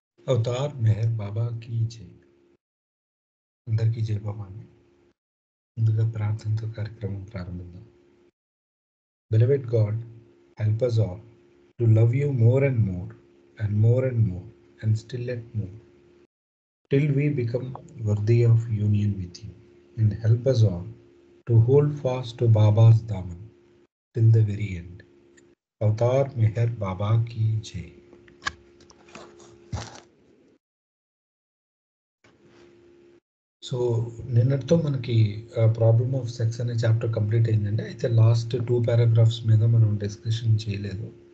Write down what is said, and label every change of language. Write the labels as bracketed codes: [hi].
[te] Avatar Meher బాబా [hi] की जय. [te] అందరికీ జై బాబా అని ముందుగా ప్రార్థనతో కార్యక్రమం ప్రారంభిద్దాం. [en] Beloved God, help us all to love you more and more and more and more and still yet more till we become worthy of union with you, and help us all to hold fast to Baba's daman till the very end. [hi] Avatar Meher బాబా की जय. [te] So నిన్నటితో మనకి problem of sex అనే chapter complete అయిందండి. అయితే last 2 paragraphs మీద మనం discussion చేయలేదు.